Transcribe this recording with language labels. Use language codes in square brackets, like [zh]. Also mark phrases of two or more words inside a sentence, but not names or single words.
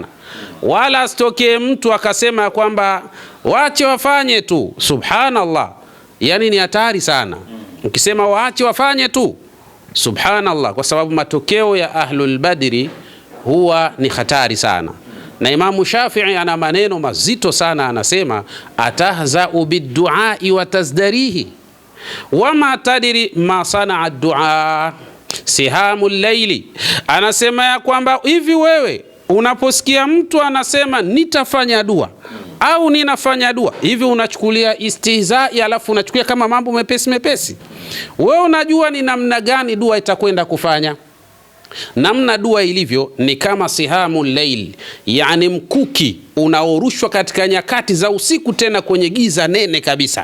[sw] Wala asitokee mtu akasema kwamba waache wafanye tu, subhanallah, yani ni hatari sana ukisema waache wafanye tu, subhanallah, kwa sababu matokeo ya [ar] أهل البدري [sw] huwa ni hatari sana. Na Imamu Shafi'i ana maneno mazito sana, anasema [ar] أتهزأ بالدعاء وتزدريه وما تدري ما صنع الدعاء سهام الليل. [sw] Anasema ya kwamba hivi wewe unaposikia mtu anasema nitafanya dua au ninafanya dua, hivi unachukulia istihzai alafu unachukulia kama mambo mepesi mepesi? Wewe unajua ni namna gani dua itakwenda kufanya? Namna dua ilivyo ni kama [ar] سهام الليل, [sw] yani mkuki unaorushwa katika nyakati za usiku, tena kwenye giza nene kabisa.